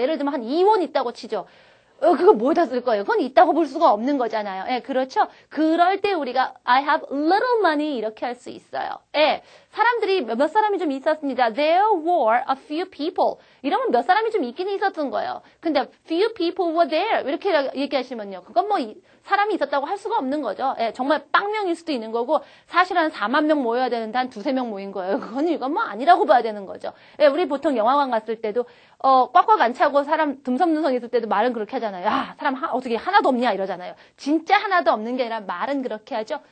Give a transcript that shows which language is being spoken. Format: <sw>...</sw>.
<ko>예를 들면 한 2원 있다고 치죠. 그거 뭐에다 쓸 거예요? 그건 있다고 볼 수가 없는 거잖아요. 예, 그렇죠? 그럴 때 우리가</ko> <en>I have little money</en> <ko>이렇게 할 수 있어요. 예, 사람들이 몇 사람이 좀 있었습니다.</ko> <en>There were a few people.</en> <ko>이러면 몇 사람이 좀 있긴 있었던 거예요. 근데</ko> <en>few people were there</en> <ko>이렇게 얘기하시면요. 그건 뭐 사람이 있었다고 할 수가 없는 거죠. 예, 정말 빵명일 수도 있는 거고 사실 한 4만 명 모여야 되는데 한 2-3명 모인 거예요. 이건 뭐 아니라고 봐야 되는 거죠. 예, 우리 보통 영화관 갔을 때도 꽉꽉 안 차고 사람 듬성듬성 있을 때도 말은 그렇게 하잖아요. 야, 사람 어떻게 하나도 없냐 이러잖아요. 진짜 하나도 없는 게 아니라 말은 그렇게 하죠.</ko>